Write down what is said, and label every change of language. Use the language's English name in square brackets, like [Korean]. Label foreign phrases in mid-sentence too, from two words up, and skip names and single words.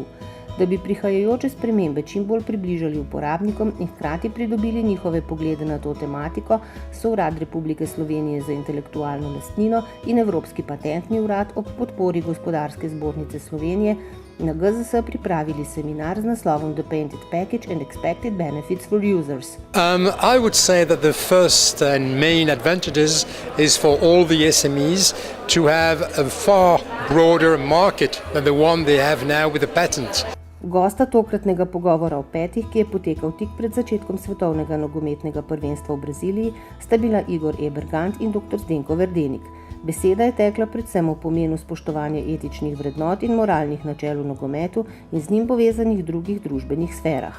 [Slovenian] Da bi prihajajoče spremembe čim bolj približali uporabnikom in hkrati pridobili njihove poglede na to tematiko, so Urad Republike Slovenije za intelektualno lastnino in Evropski patentni urad ob podpori Gospodarske zbornice Slovenije na GZS pripravili seminar z naslovom [English] The Painted Package and Expected Benefits for Users. I would say that the first and main advantages is for all the SMEs to have a far broader market than the one they have now with the patent. [Slovenian] Gosta tokratnega pogovora o petih, ki je potekal tik pred začetkom svetovnega nogometnega prvenstva v Braziliji, sta bila Igor Ebergant in dr. Zdenko Verdenik. Beseda je tekla predvsem o pomenu spoštovanja etičnih vrednot in moralnih načel v nogometu in z njim povezanih drugih družbenih sferah.